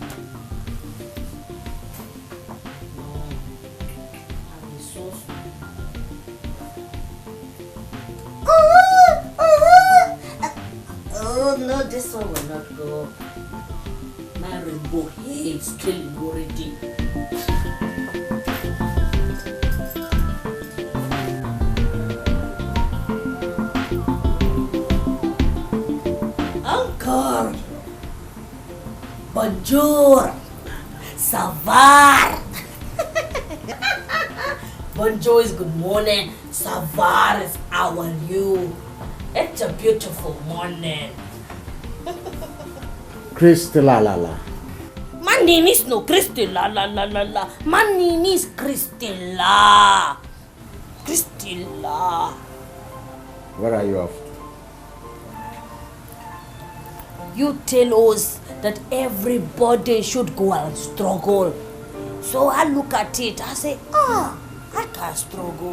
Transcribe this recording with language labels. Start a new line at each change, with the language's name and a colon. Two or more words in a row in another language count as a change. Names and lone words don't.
English: Oh no, this one will not go. My rainbow hair is killing already. Uncle,
French: bonjour, ça va?
English: Bonjour is good morning. Savar is how are you? It's a beautiful morning. Crystal la la. My name is no Crystilla la la la la. My name is Crystilla. Crystilla. Where are you off? You tell us that everybody should go and struggle. So I look at it, I say, I can't struggle.